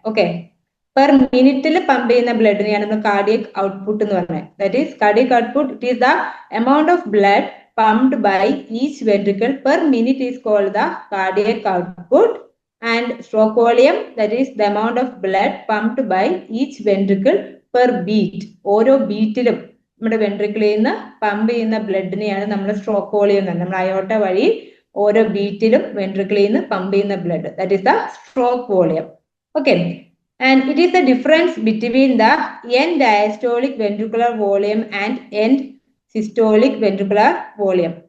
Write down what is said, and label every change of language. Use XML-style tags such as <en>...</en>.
<ml>Okay, per മിനിറ്റിൽ pump ചെയ്യുന്ന ബ്ലഡിനെയാണ് നമ്മൾ കാർഡിയക് ഔട്ട്പുട്ട് എന്ന് പറഞ്ഞത്.</ml> <en>That is cardiac output, it is the amount of blood pumped by each ventricle per minute is called the cardiac output. And stroke volume, that is the amount of blood pumped by each ventricle per beat.</en> <ml>ഓരോ ബീറ്റിലും നമ്മുടെ വെൻട്രിക്കിളിൽ നിന്ന് pump ചെയ്യുന്ന ബ്ലഡിനെയാണ് നമ്മൾ stroke volume എന്ന് പറയുന്നത്. നമ്മൾ അയോട്ട വഴി ഓരോ ബീറ്റിലും വെൻട്രിക്കിളിൽ നിന്ന് പമ്പ് ചെയ്യുന്ന blood,</ml> <en>That is the stroke volume. Okay, and it is the difference between the end diastolic ventricular volume and end systolic ventricular volume.</en>